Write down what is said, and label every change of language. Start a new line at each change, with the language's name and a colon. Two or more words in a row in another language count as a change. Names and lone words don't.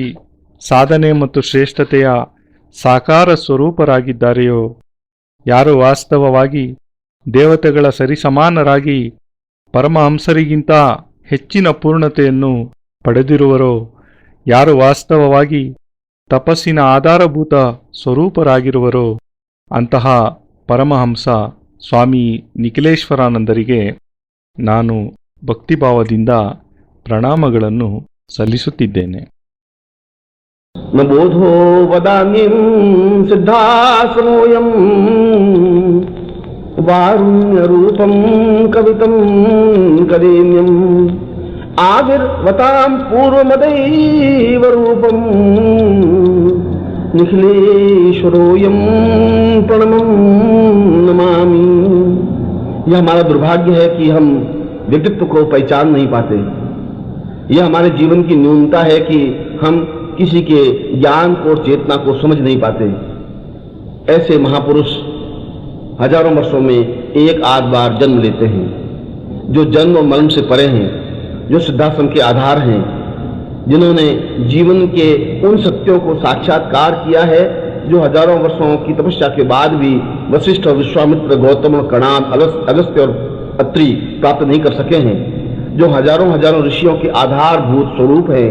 Kannada: ಸಾಧನೆ ಮತ್ತು ಶ್ರೇಷ್ಠತೆಯ ಸಾಕಾರ ಸ್ವರೂಪರಾಗಿದ್ದಾರೆಯೋ, ಯಾರು ವಾಸ್ತವವಾಗಿ ದೇವತೆಗಳ ಸರಿಸಮಾನರಾಗಿ ಪರಮಹಂಸರಿಗಿಂತ ಹೆಚ್ಚಿನ ಪೂರ್ಣತೆಯನ್ನು ಪಡೆದಿರುವರೋ, ಯಾರು ವಾಸ್ತವವಾಗಿ ತಪಸ್ಸಿನ ಆಧಾರಭೂತ ಸ್ವರೂಪರಾಗಿರುವರೋ, ಅಂತಹ ಪರಮಹಂಸ ಸ್ವಾಮಿ ನಿಖಿಲೇಶ್ವರಾನಂದರಿಗೆ ನಾನು ಭಕ್ತಿಭಾವದಿಂದ ಪ್ರಣಾಮಗಳನ್ನು ಸಲ್ಲಿಸುತ್ತಿದ್ದೇನೆ.
Sanskrit: न बोधो वदान्यं सिद्धाश्रमोऽयं वारुण्यरूपं कवितं करेण्यम् आविर्वतां पूर्वमदैव रूपं निखिलेश्वरोऽयं प्रणमं नमामि।
Hindi: यह हमारा दुर्भाग्य है कि हम व्यक्तित्व को पहचान नहीं पाते। यह हमारे जीवन की न्यूनता है कि हम किसी के ज्ञान को और चेतना को समझ नहीं पाते। ऐसे महापुरुष हजारों वर्षों में एक आध बार जन्म लेते हैं, जो जन्म और मरण से परे हैं, जो सिद्धाश्रम के आधार हैं, जिन्होंने जीवन के उन सत्यों को साक्षात्कार किया है जो हजारों वर्षों की तपस्या के बाद भी वशिष्ठ और विश्वामित्र, गौतम और कणाद, अगस्त्य और अत्रि प्राप्त नहीं कर सके हैं, जो हजारों हजारों ऋषियों के आधारभूत स्वरूप हैं।